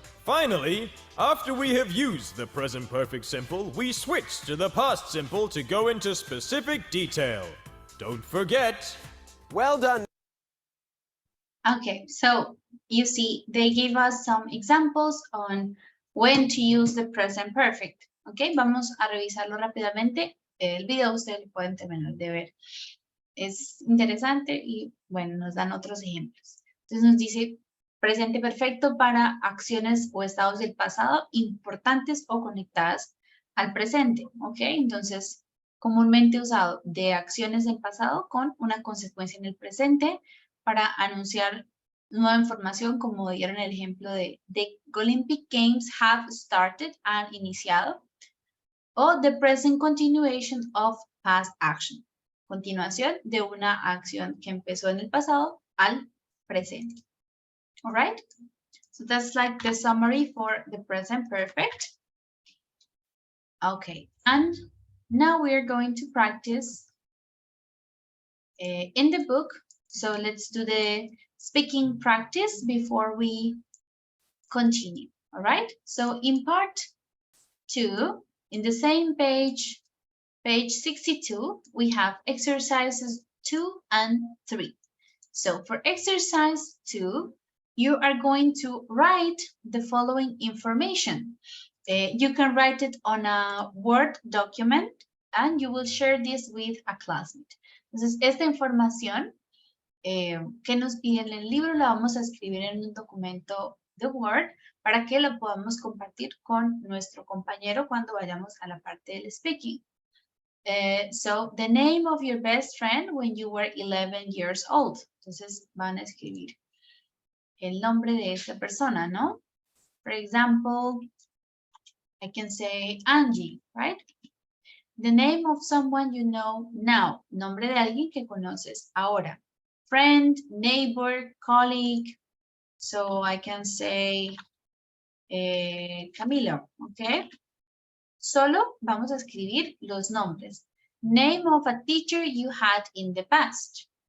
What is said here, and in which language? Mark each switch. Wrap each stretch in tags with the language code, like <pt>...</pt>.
<en>Finally, after we have used the present perfect simple, we switch to the past simple to go into specific detail. Don't forget. Well done. Okay, so you see, they gave us some examples on when to use the present perfect.</en> <es>Okay, vamos a revisarlo rápidamente. El video ustedes lo pueden terminar de ver. Es interesante y bueno, nos dan otros ejemplos. Entonces nos dice presente perfecto para acciones o estados del pasado importantes o conectadas al presente. Ok, entonces comúnmente usado de acciones del pasado con una consecuencia en el presente para anunciar nueva información, como dieron el ejemplo de</es> <en>The Olympic Games have started,</en> <es>han iniciado. O the present continuation of past action. Continuación de una acción que empezó en el pasado al presente.</es> <en>All right? So that's like the summary for the present perfect. Okay, and now we are going to practice in the book. So let's do the speaking practice before we continue. All right, so in part 2, in the same page, page 62, we have exercises 2 and 3. So for exercise 2, you are going to write the following information. You can write it on a Word document and you will share this with a classmate.</en> <es>Entonces, esta información que nos pide en el libro la vamos a escribir en un documento de Word para que lo podamos compartir con nuestro compañero cuando vayamos a la parte del speaking.</es> <en>So, the name of your best friend when you were 11 years old.</en> <es>Entonces, van a escribir el nombre de esta persona, ¿no?</es> <en>For example, I can say Angie, right? The name of someone you know now.</en> <es>Nombre de alguien que conoces ahora.</es> <en>Friend, neighbor, colleague. So I can say Camilo, okay?</en> <es>Solo vamos a escribir los nombres.</es> <en>Name of a teacher you had in the past.</en>